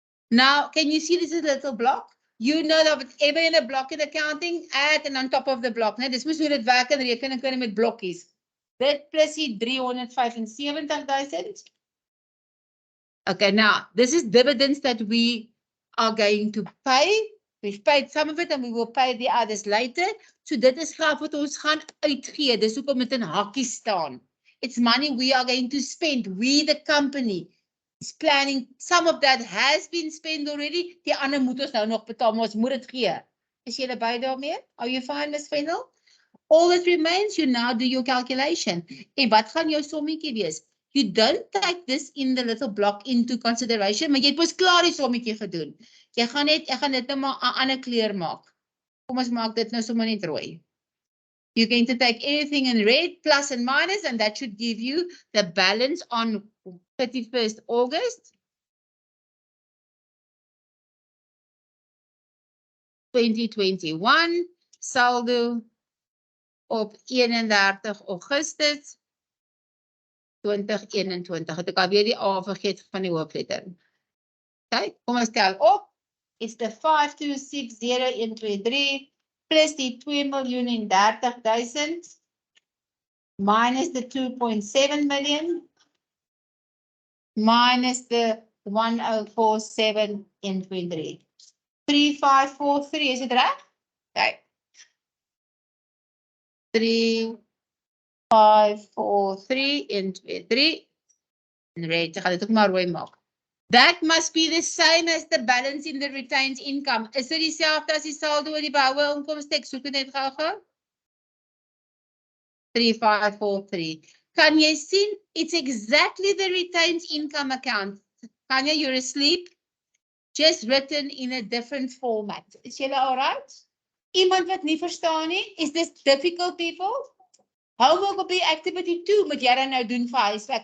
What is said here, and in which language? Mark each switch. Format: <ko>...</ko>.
<en>Now, can you see this is a little block? You know that whatever in a block in accounting, add and on top of the block.</en> <af>Né? Dis moes hoe dit werk in rekening met blokkies. Dit plus die 375.000.</af> <en>Okay, now, this is dividends that we are going to pay. We've paid some of it and we will pay the others later.</en> <af>So dit is geld wat ons gaan uitgee.</af> <en>Dis hoekom dit in hakkies staan. It's money we are going to spend. We, the company, is planning. Some of that has been spent already.</en> <af>Die ander moet ons nou nog betaal, maar ons moet dit gee. Is julle by daarmee?</af> <en>Are you fine, Ms. Vendel? All that remains, you now do your calculation.</en> <af>En wat gaan jou sommetjie wees?</af> <en>You don't take this in the little block into consideration,</en> <af>maar jy het mos klaar die sommetjie gedoen. Ek gaan dit nou maar 'n ander kleur maak. Kom ons maak dit nou sommer net rooi.</af> <en>You're going to take everything in red, plus and minus, and that should give you the balance on 31st August 2021,</en> <af>saldo op 31 Augustus 2021. Het ek alweer die A vergeet van die hoofletter. Okay, kom ons tel op.</af> <en>Is the 5260123 plus die 2.030.000 minus the 2.7 million minus the 1047.23.</en> <af>3543, is dit reg? Okay. 3543.23 en red, ek gaan dit ook maar rooi maak.</af> <en>That must be the same as the balance in the retained income.</en> <af>Is dit dieselfde as die saldo oor die behoue inkomste? Ek soek dit net gou-gou. 3543. Kan jy sien?</af> <en>It's exactly the retained income account. Kanya, you're asleep? Just written in a different format. Is julle all right?</en> <af>Iemand wat nie verstaan nie?</af> <en>Is this difficult, people?</en> <af>Homework op die activity 2 moet jy dan nou doen vir huiswerk.</af>